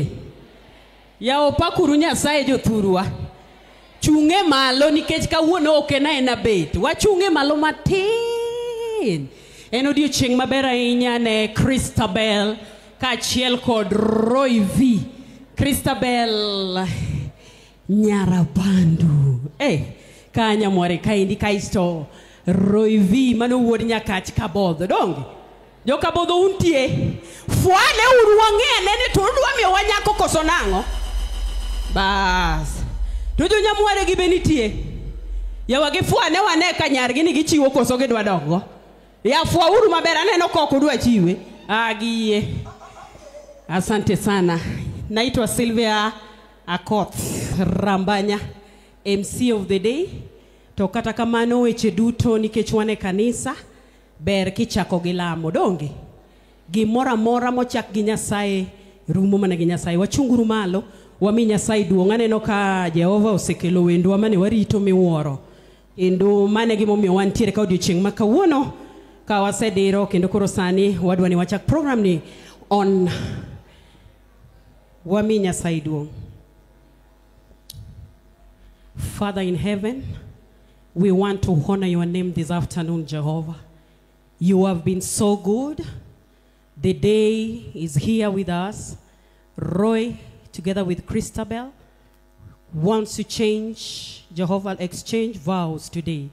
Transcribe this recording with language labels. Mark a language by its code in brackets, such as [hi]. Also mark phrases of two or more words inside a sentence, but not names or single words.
[luo] Yao pakuru Nyasaye jothurwa. Chunge malo nikech kawuono okena ena bet. Wachunge malo matin. En odiochieng' maber ahinya ne Christabel kaachiel kod Roy V. Christabel Nyarabandu. Kanya mware kaindi kaisto Roy V mano wuod Nyakach kabodho donge. Jo kabodho untie. Fuane uru wang'ene ni tudwa mi wanyako koso nang'o. Bas. To jo nyamware gi benitie. Yawa gi fuane wane ka nyargi ni gichiwo koso gidwa dongo. Ya fua uru maber aneno koko dwa chiwe. [sw] Agiye. Asante sana. [en] Naitwa Sylvia Akoth Rambanya, MC of the day. [luo] To kata kamano weche duto nikech wane kanisa ber kichako gi lamo donge. Gimora mora mochak gi Nyasaye rumo mana gi Nyasaye. Wachunguru malo wami Nyasaye duong'. Aneno ka Jehova osekelo wendwa mane warito miwuoro. Endo mane gimomiyo wantiere ka odiochieng' ma kawuono ka wasediro kendo koro sani wadwa ni wachak program ni on wami Nyasaye duong'. [en] Father in heaven, we want to honor your name this afternoon, Jehovah. You have been so good. The day is here with us. Roy, together with Christabel, wants to change, Jehovah, exchange vows today.